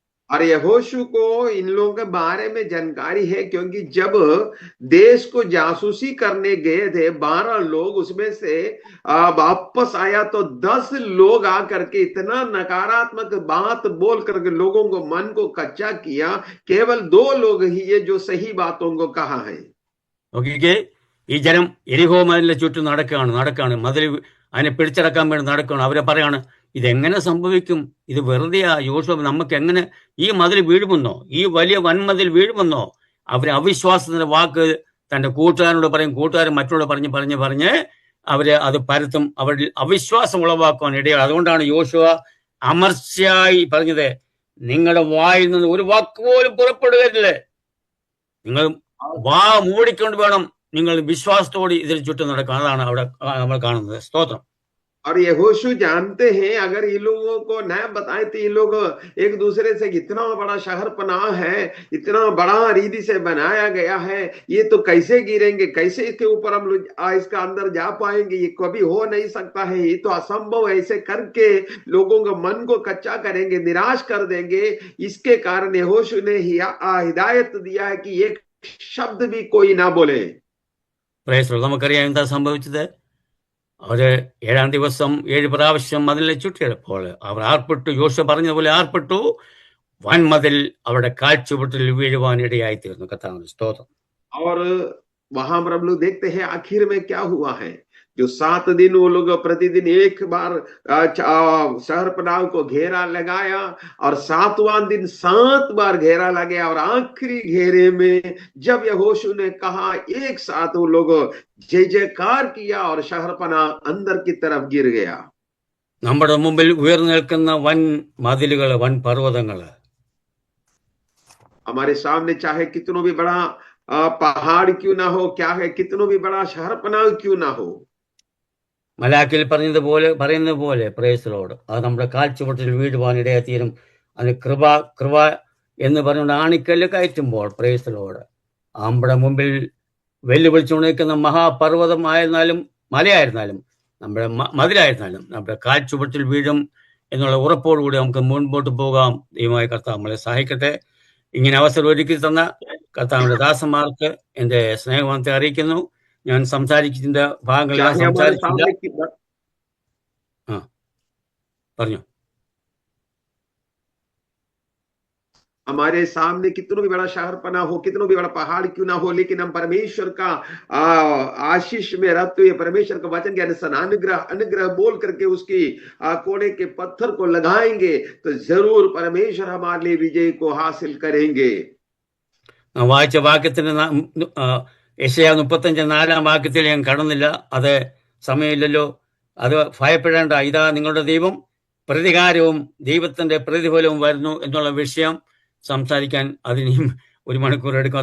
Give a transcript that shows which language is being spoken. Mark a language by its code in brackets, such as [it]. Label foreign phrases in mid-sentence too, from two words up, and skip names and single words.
[hi] और यहोशू को इन लोगों के बारे में जानकारी है, क्योंकि जब देश को जासूसी करने गए थे 12 लोग, उसमें से वापस आया तो 10 लोग आकर के इतना नकारात्मक बात बोल करके लोगों को मन को कच्चा किया। केवल 2 लोग ही ये जो सही बातों को कहा है। [ml] നോക്കിക്കേ, ഈ ജനം എരിഹോ മതിലിന്റെ ചുറ്റും നടക്കാണ് മതിൽ അതിനെ പിടിച്ചടക്കാൻ വേണ്ടി നടക്കുകയാണ്. അവരെ പറയാണ്, ഇതെങ്ങനെ സംഭവിക്കും? ഇത് വെറുതെയാ യോശുവ, നമുക്ക് എങ്ങനെ ഈ മതിൽ വീഴുമെന്നോ, ഈ വലിയ വൻമതിൽ വീഴുമെന്നോ? അവരെ അവിശ്വാസത്തിന്റെ വാക്ക് തന്റെ കൂട്ടുകാരനോട് പറയും, കൂട്ടുകാരൻ മറ്റുള്ളവരോട് പറഞ്ഞ് അവര് അത് പരത്തും, അവരിൽ അവിശ്വാസം ഉളവാക്കുവാൻ ഇടയാണ്. അതുകൊണ്ടാണ് യോശുവ അമർച്ചയായി പറഞ്ഞത്, നിങ്ങളുടെ വായിൽ നിന്ന് ഒരു വാക്ക് പോലും പുറപ്പെടുകയില്ലേ, നിങ്ങൾ വാ മൂടിക്കൊണ്ട് വേണം നിങ്ങൾ വിശ്വാസത്തോടെ ഇതിൽ ചുറ്റും നടക്കാൻ. അതാണ് അവിടെ നമ്മൾ കാണുന്നത്. സ്തോത്രം. [hi] और यहोशू जानते हैं, अगर ये लोगों को न बताए तो ये लोग एक दूसरे से, इतना बड़ा शहर पनाह है, इतना बड़ा रीति से बनाया गया है, ये तो कैसे गिरेंगे, कैसे इसके ऊपर हम लोग इसका अंदर जा पाएंगे, ये कभी हो नहीं सकता है, ये तो असंभव। ऐसे करके लोगों का मन को कच्चा करेंगे, निराश कर देंगे। इसके कारण यहोशू ने हिदायत दिया है कि एक शब्द भी कोई ना बोले। [ml] നമുക്കറിയാം എന്താ സംഭവിച്ചത്. അവര് 7-ാം ദിവസം 7 പ്രാവശ്യം മതിലിനെ ചുറ്റിയപ്പോൾ അവർ ആർപ്പെട്ടു. യോശുവ പറഞ്ഞതുപോലെ ആർപ്പെട്ടു. വൻമതിൽ അവരുടെ കാൽച്ചുവട്ടിൽ വീഴുവാൻ ഇടയായി തീർന്നു. കർത്താവിന്റെ സ്തോത്രം. [hi] और वहां पर हम लोग देखते हैं आखिर में क्या हुआ है। जो 7 दिन वो लोग प्रतिदिन एक बार शहर पनाह को घेरा लगाया, और 7वां दिन 7 बार घेरा लगे, और आखिरी घेरे में जब यहोशू ने कहा, एक साथ वो लोग जय जयकार किया और शहर पनाह अंदर की तरफ गिर गया। [ml] നമ്മുടെ മുമ്പിൽ ഉയർന്നു നിൽക്കുന്ന വൻ മതിലുകൾ, വൻ പർവ്വതങ്ങൾ, [hi] हमारे सामने चाहे कितनों भी बड़ा पहाड़ क्यों ना हो, क्या है, कितनों भी बड़ा शहर पनाह क्यों ना हो, [ml] മലാക്കിൽ പറയുന്നത് പോലെ പ്രേസലോട് അത് നമ്മുടെ കാൽച്ചുവട്ടിൽ വീഴുവാൻ ഇടയാത്തീരും. അത് കൃപ എന്ന് പറഞ്ഞുകൊണ്ട് ആണിക്കല്ല് കയറ്റുമ്പോൾ പ്രേസലോട് നമ്മുടെ മുമ്പിൽ വെല്ലുവിളിച്ചുകൊണ്ട് നിൽക്കുന്ന മഹാപർവ്വതമായിരുന്നാലും മലയായിരുന്നാലും നമ്മുടെ മതിലായിരുന്നാലും നമ്മുടെ കാൽച്ചുവട്ടിൽ വീഴും എന്നുള്ള ഉറപ്പോടുകൂടി നമുക്ക് മുൻപോട്ട് പോകാം. ദൈവമായ കർത്താവ് നമ്മളെ സഹായിക്കട്ടെ. ഇങ്ങനെ അവസരം ഒരുക്കി തന്ന കർത്താവിന്റെ ദാസന്മാർക്ക് എന്റെ സ്നേഹവന്ദനത്തെ അറിയിക്കുന്നു. ഞാൻ സംസാരിക്കുന്ന ഭാഗങ്ങളെല്ലാം സംസാരിച്ചില്ല. പറഞ്ഞു. [hi] हमारे सामने कितना भी बड़ा शहर पना हो, कितना भी बड़ा पहाड़ क्यों ना हो, लेकिन हम परमेश्वर का आशीष में रहते हुए परमेश्वर का वचन के अनुसार अनुग्रह बोल करके उसकी कोने के पत्थर को लगाएंगे तो जरूर परमेश्वर हमारे लिए विजय को हासिल करेंगे। [ml] വായിച്ച വാക്യത്തിന് യെശയ്യാ 35:4 വാക്യത്തിൽ ഞാൻ കടന്നില്ല, അത് സമയമില്ലല്ലോ. അത് ഭയപ്പെടേണ്ട, ഇതാ നിങ്ങളുടെ ദൈവം, പ്രതികാരവും ദൈവത്തിന്റെ പ്രതിഫലവും വരുന്നു എന്നുള്ള വിഷയം സംസാരിക്കാൻ അതിനും 1 മണിക്കൂർ എടുക്കും.